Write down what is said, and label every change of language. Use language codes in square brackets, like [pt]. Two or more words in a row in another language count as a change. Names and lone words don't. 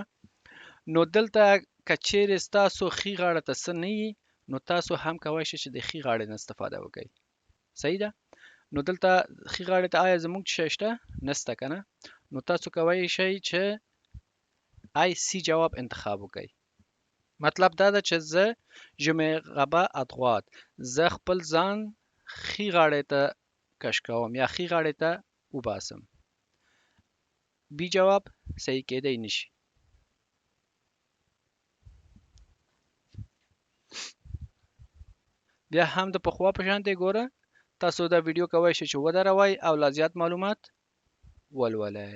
[ps] نو دلته که چیرې ستاسو ښي غاړه ته څه نه یي نو تاسو هم کولی شئ چې د ښي غاړې نه استفاده وکئ. صحیح ده؟ نو دلته ښي غاړې ته آیا زموږ شی شته؟ نسته که نه؟ نو تاسو کولی شئ چې آی سی جواب انتخاب وکئ. مطلب دا ده چې زه [fr] Je me rabats à droite. [ps] زه خپل ځان ښي غاړې ته کش کوم یا ښي غاړې ته وباسم. بي جواب صحیح کېدی نشي. بیا هم د پخوا په شان دی ګوره تاسو دا ویډیو کوئ شئ چې ودروئ او لا زیات معلومات ولولئ.